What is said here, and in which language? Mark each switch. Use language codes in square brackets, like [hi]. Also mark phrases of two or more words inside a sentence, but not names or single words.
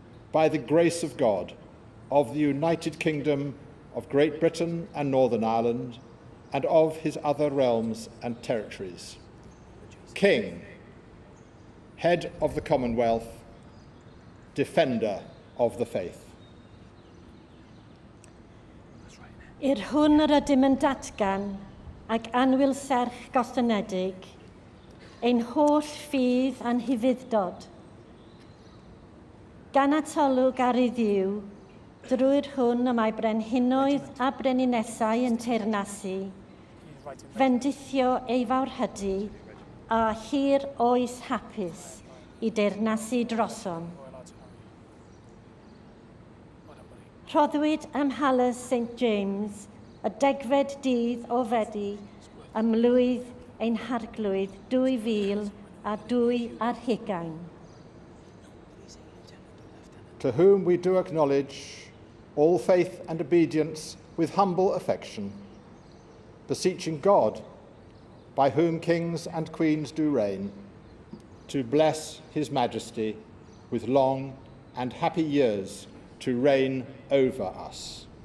[en] by the grace of God, of the United Kingdom of Great Britain and Northern Ireland, and of his other realms and territories. King, head of the Commonwealth, defender of the faith. [cy] I'r hwn yr ydym yn datgan ac anwyl serch gostynedig, ein holl ffydd a'n hyfuddod. Gan atolwg ar ei ddiw, drwy'r hwn y mae brenhinoedd a breninnesau yn teyrnasu, fendithio ei fawrhydi a hir oes hapus i deyrnasu drosom. Rhoddwyd ym Mhalas St James y degfed dydd o Fedi ym mlwydd ein harglwydd 2020. [en] To whom we do acknowledge all faith and obedience with humble affection, beseeching God, by whom kings and queens do reign, to bless his Majesty with long and happy years to reign over us.